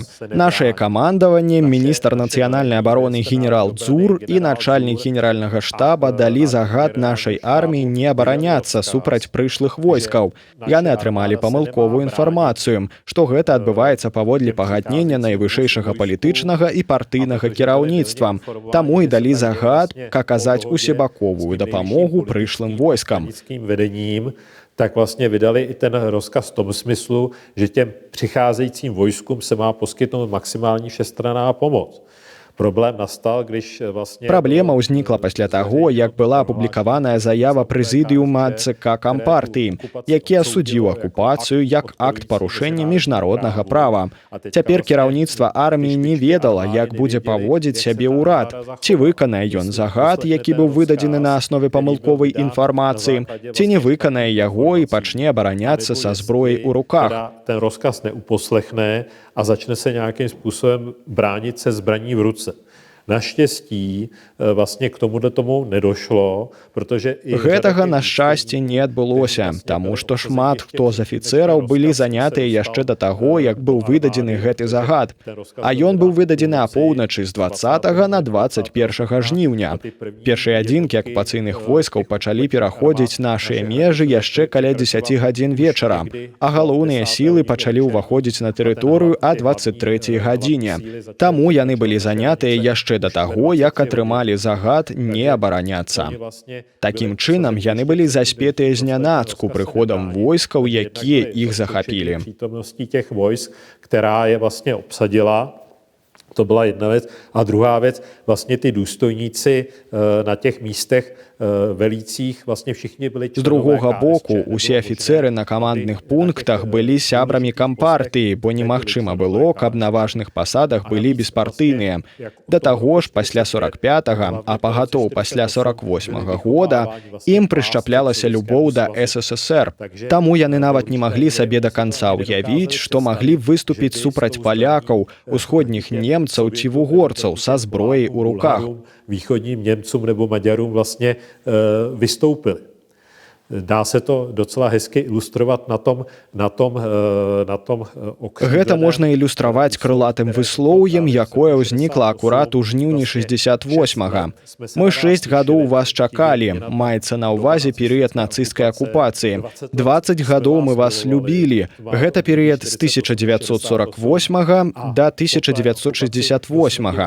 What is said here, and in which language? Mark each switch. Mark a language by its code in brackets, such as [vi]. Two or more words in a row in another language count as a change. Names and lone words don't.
[be] Нашае камандаванне, міністр нацыянальнай абароны генерал Дзур і начальнік генеральнага штаба далі загад нашай арміі не абараняцца супраць прыйшлых войскаў. Яны атрымалі памылковую інфармацыю, што гэта адбываецца паводле пагаднення найвышэйшага палітычнага і партыйнага кіраўніцтва. Таму і далі загад аказаць усебаковую дапамогу прышлым войскам. [cs] Tak vlastně vydali i ten rozkaz v tom smyslu, že těm přicházejícím vojskům se má poskytnout maximální všestranná pomoc. [be] Праблема ўзнікла пасля таго, як была апублікаваная заява прэзідыума ЦК Кампартыі, які асудзіў акупацыю як акт парушэння міжнароднага права. Цяпер кіраўніцтва арміі не ведала, як будзе паводзіць сябе ўрад, ці выканае ён загад, які быў выдадзены на аснове памылковай інфармацыі, ці не выканае яго і пачне абараняцца са зброяй у руках. [cs] Ten rozkaz neuposlechne a začne se nějakým způsobem bránit se zbraní v ruce. Naštěstí vlastně k tomu nedošlo, protože... [be] Гэтага, на шчасце, не адбылося, таму што шмат хто з афіцэраў былі занятыя яшчэ да таго, як быў выдадзены гэты загад. А ён быў выдадзены апоўначы з 20 на 21 жніўня. Першыя адзінкі акупацыйных войскаў пачалі пераходзіць нашыя межы яшчэ каля 10 гадзін вечара, а галоўныя сілы пачалі ўваходзіць на тэрыторыю а 23 гадзіне. Таму яны былі занятыя яшчэ да таго, як атрымалі загад не абараняцца. Такім чынам, яны былі заспетыя знянацку прыходам войскаў, якія іх захапілі. [cs] Těch vojsk, která je vlastně obsadila, to byla jedna věc. A druhá věc, vlastně ty důstojníci na těch místech велících, vlastně všichni byli... [be] З другога боку, усе афіцэры на камандных пунктах былі сябрамі кампартыі, бо немагчыма было, каб на важных пасадах былі беспартыйныя. Да таго ж, пасля 45-го, а пагатоў пасля 48-го года, ім прышчаплялася любоў да СССР. Таму яны нават не маглі сабе да канца ўявіць, што маглі выступіць супраць палякаў, усходніх немцаў ці вугорцаў са зброяй у руках. [cs] Východním Němcům nebo Maďarům vlastně vystoupili. Dá se to docela hezky ilustrovat na tom okřídleném... [be] Гэта можна ілюстраваць крылатым выслоўем, якое ўзнікла акурат у жніўні 68-га. Мы 6 гадоў вас чакалі, маецца на ўвазе перыяд нацысцкай акупацыі. 20 гадоў мы вас любілі. Гэта перыяд з 1948 да 1968.